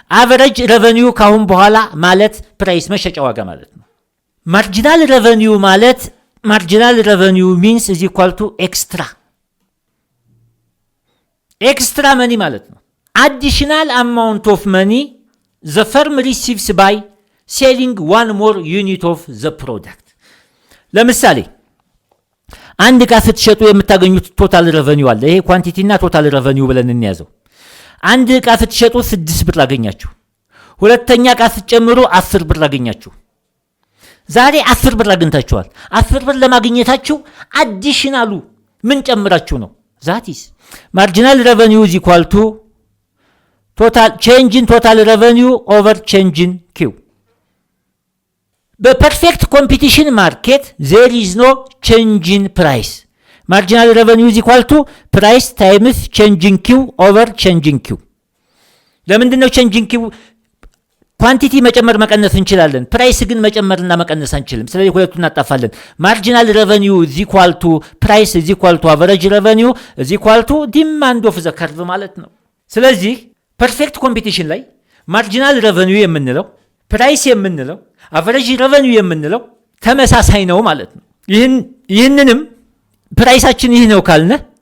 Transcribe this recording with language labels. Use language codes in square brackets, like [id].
[en] average revenue [am] ካሁን በኋላ ማለት ፕራይስ መሸጫ ዋጋ ማለት ነው። [en] marginal revenue ማለት marginal revenue means is equal to extra money ማለት ነው። additional amount of money the firm receives by selling one more unit of the product. [am] ለምሳሌ አንድ ዕቃ ስትሸጡ የምታገኙት ቶታል revenue አለ። ይሄ ኳንቲቲ እና ቶታል revenue ብለን እንያዘው። አንድ ዕቃ ስትሸጡ 6 ብር አገኛችሁ። ሁለተኛ ዕቃ ስትጨምሩ 10 ብር አገኛችሁ። ዛሬ 10 ብር አግኝታችኋል። 10 ብር ለማግኘታችሁ አዲሽናሉ ምን ጨምራችሁ ነው? [en] that is marginal revenue is equal to total change in total revenue over change in q. በፐርፌክት ኮምፒቲሽን ማርኬት there is no change in price. marginal revenue is equal to price times change in q over change in q. [am] ለምንድነው ቼንጂንግ ኪው ኳንቲቲ መጨመር መቀነስ እንችላለን ፕራይስ ግን መጨመርና መቀነስ አንችልም ስለዚህ ሁለቱን እናጣፋለን ማርጂናል ሬቨኒው [en] is equal to price is equal to average revenue is equal to demand of the curve [am] ማለት ነው ስለዚህ ፐርፌክት ኮምፒቲሽን ላይ ማርጂናል ሬቨኒው የምንለው ፕራይስ የምንለው አቨሬጅ ሬቨኒው የምንለው ተመሳሳይ ነው ማለት ነው ይህንንም ፕራይሳችን ይህ ነው ካልነ